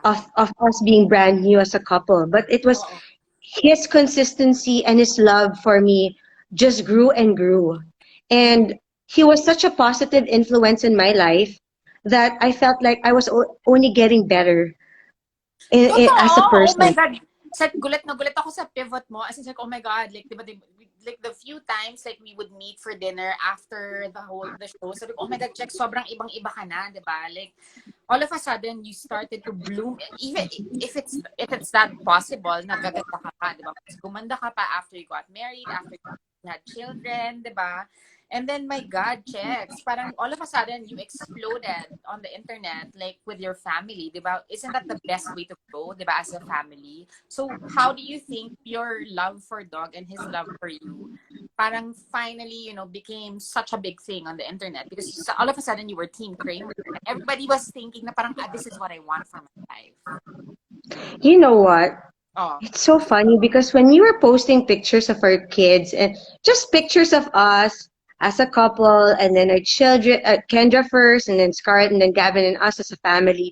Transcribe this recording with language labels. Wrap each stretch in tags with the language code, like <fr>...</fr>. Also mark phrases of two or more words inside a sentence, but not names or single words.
<en>of us being brand new as a couple, but it was Oo. his consistency and his love for me just grew and grew. And he was such a positive influence in my life that I felt like I was only getting better Totoo? as a Oh my person. God.</en> <tl>Sa gulat na gulat ako sa pivot mo.</tl> <en>As in, like, oh my God. Like, like the few times like we would meet for dinner after the show.</en> <tl>Sabi ko,</tl> <en>oh my God,</en> <tl>Check, sobrang ibang-iba ka na, di ba?</tl> <en>Like, all of a sudden, you started to bloom. Even if it's that possible,</en> <tl>nagaganda ka pa, di ba? Mas gumanda ka pa</tl> <en>after you got married, after you had children,</en> <tl>di ba?</tl> <en>And then, my God, checks. Parang all of a sudden, you exploded on the internet, like with your family,</en> <tl>di ba?</tl> <en>Isn't that the best way to grow,</en> <tl>di ba,</tl> <en>as a family? So, how do you think your love for Dog and his love for you, parang finally, became such a big thing on the internet? Because all of a sudden, you were Team Kramer. And everybody was thinking</en> <tl>na parang,</tl> <en>this is what I want for my life. You know what? Oh, It's so funny because when you were posting pictures of our kids and just pictures of us as a couple, and then our children, Kendra first, and then Scarlett, and then Gavin and us as a family.</en>